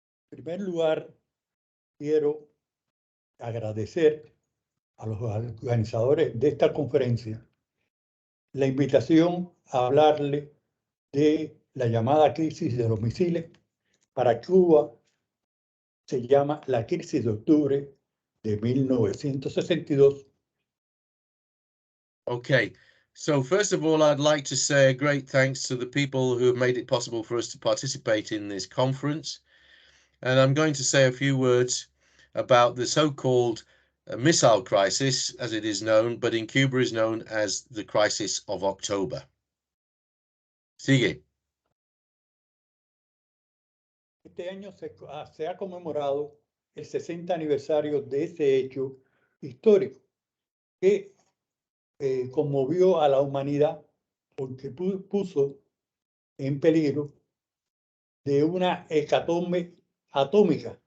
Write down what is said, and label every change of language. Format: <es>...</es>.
<es>En primer lugar, quiero agradecer a los organizadores de esta conferencia la invitación a hablarle de la llamada crisis de los misiles. Para Cuba se llama la Crisis de Octubre de 1962.</es> <en>Okay, so first of all, I'd like to say a great thanks to the people who have made it possible for us to participate in this conference. And I'm going to say a few words about the so-called missile crisis, as it is known, but in Cuba is known as the Crisis of October.</en> <es>Sigue. Este año se ha conmemorado el 60 aniversario de ese hecho histórico que conmovió a la humanidad porque puso en peligro de una hecatombe atómica.</es>